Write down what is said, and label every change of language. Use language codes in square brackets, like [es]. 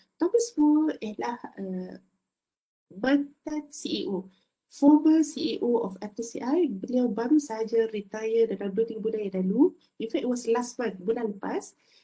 [ms] Thomas Moore ialah mantan CEO, [en] former CEO of FTCI. [ms] Beliau baru sahaja retire dalam 2-3 bulan yang lalu. [en] In fact, it was last month, [ms] bulan lepas.